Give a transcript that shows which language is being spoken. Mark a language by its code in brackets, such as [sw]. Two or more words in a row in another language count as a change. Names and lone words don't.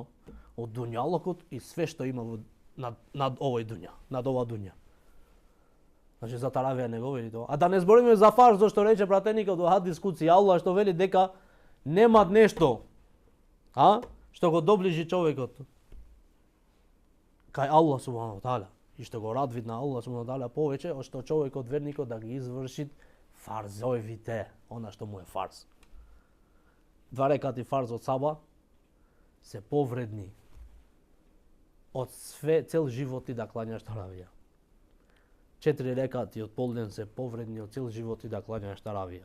[mk] Од дуњалокот и све што има над овој дуња, над ова дуња. Значи за таравија не го вели тоа. А да не збориме за фарз, зашто рече пратеникот во [ar] حديث قدسي [mk] Аллах што вели дека нема нешто што го доближи човекот кај [ar] الله سبحانه تعالى [mk] и што го радви на [ar] الله سبحانه تعالى [mk] повеќе од што човекот верникот да ги изврши фарзовите, она што му е фарз. 2 рекати фарз од саба се повредни од цел живот ти да клањаш таравија. 4 рекати од полден се повредни од цел живот и да клањаш таравија.